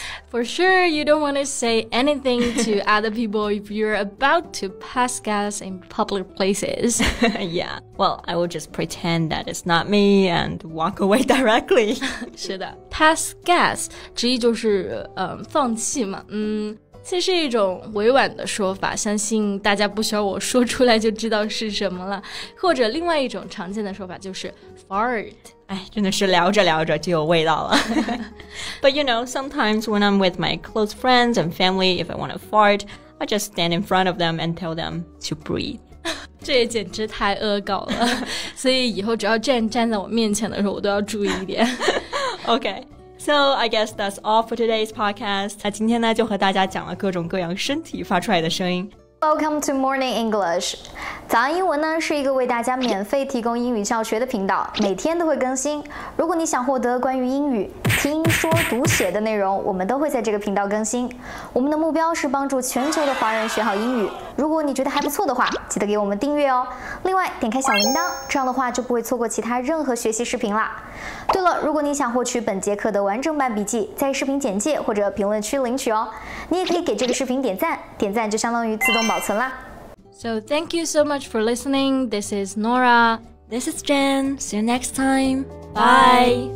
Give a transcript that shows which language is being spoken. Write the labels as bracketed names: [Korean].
[English] For sure, you don't want to say anything to other people if you're about to pass gas in public places. Yeah, well, I will just pretend that it's not me and walk away directly. [Chinese] 是的 ， [English] pass gas [Chinese] 直译就是放弃嘛，这是一种委婉的说法，相信大家不需要我说出来就知道是什么了。或者另外一种常见的说法就是 fart。哎，真的是聊着聊着就有味道了。 [English] But you know, sometimes when I'm with my close friends and family, if I want to fart, I just stand in front of them and tell them to breathe. [Chinese] 这也简直太恶搞了，所以以后只要站在我面前的时候，我都要注意一点。 [English] Okay, so I guess that's all for today's podcast. [Chinese] 那今天呢，就和大家讲了各种各样身体发出来的声音。 [English] Welcome to Morning English. [Chinese] 早安英文呢是一个为大家免费提供英语教学的频道，每天都会更新。如果你想获得关于英语听说读写的内容，我们都会在这个频道更新。我们的目标是帮助全球的华人学好英语。如果你觉得还不错的话，记得给我们订阅哦。另外，点开小铃铛，这样的话就不会错过其他任何学习视频啦。对了，如果你想获取本节课的完整版笔记，在视频简介或者评论区领取哦。你也可以给这个视频点赞，点赞就相当于自动保存啦。 [English] So thank you so much for listening. This is Nora. This is Jen. See you next time. Bye.